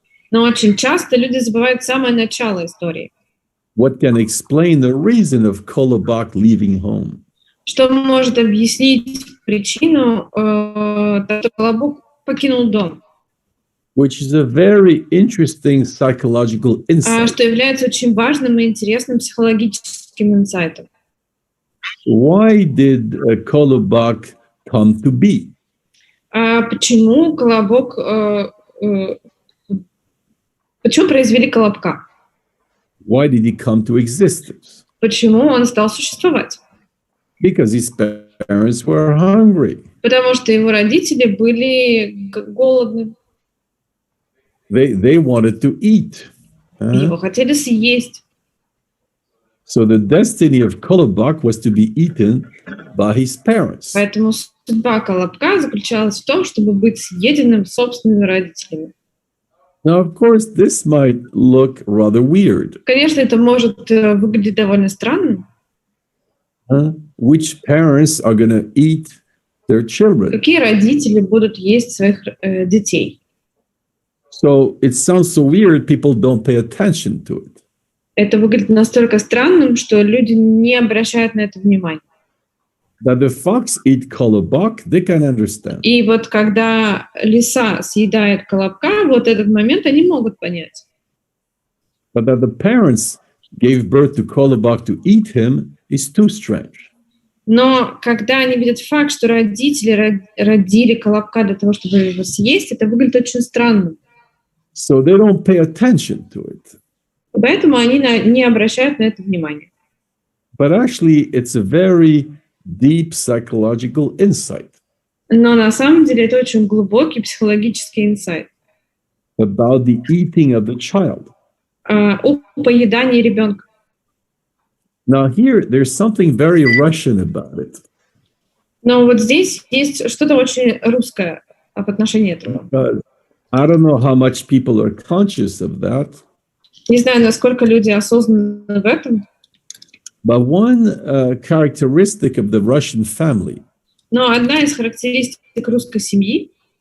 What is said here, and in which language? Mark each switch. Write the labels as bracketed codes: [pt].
[ru] Но очень часто люди забывают самое начало истории. [en] What can explain the reason of Kolobok leaving home? [ru] Что может объяснить причину, что Колобок покинул дом? [en] Which is a very interesting psychological insight. [ru] Что является очень важным и интересным психологическим инсайтом. [en] Why did Kolobok come to be? [ru] Почему Колобок... Почему произвели Колобка? [en] Why did he come to existence? [ru] Почему он стал существовать? [en] Because his parents were hungry. [ru] Потому что его родители были голодны. [en] They wanted to eat. [ru] Его хотели съесть. [en] So the destiny of Kolobok was to be eaten by his parents. [ru] Поэтому судьба Колобка заключалась в том, чтобы быть съеденным собственными родителями. [en] Now, of course, this might look rather weird. [ru] Конечно, это может выглядеть довольно странно. [en] Which parents are going to eat their children? [ru] Какие родители будут есть своих детей? [en] So it sounds so weird, people don't pay attention to it. [ru] Это выглядит настолько странным, что люди не обращают на это внимания. [en] That the fox eat Kolobok, they can understand. [ru] И вот когда лиса съедает Колобка, вот этот момент они могут понять. [en] But that the parents gave birth to Kolobok to eat him is too strange. [ru] Но когда они видят факт, что родители родили Колобка для того, чтобы его съесть, это выглядит очень странным. [en] So they don't pay attention to it. [ru] Поэтому они не обращают на это внимания. [en] But actually, it's a very deep psychological insight. [ru] Но на самом деле это очень глубокий психологический инсайт. [en] About the eating of the child. [ru] О поедании ребенка. [en] Now here, there's something very Russian about it. [ru] Но вот здесь есть что-то очень русское в отношении этого. [en] I don't know how much people are conscious of that. [ru] Не знаю, насколько люди осознаны в этом. [en] But one characteristic of the Russian family. [ru] Но одна из характеристик русской семьи.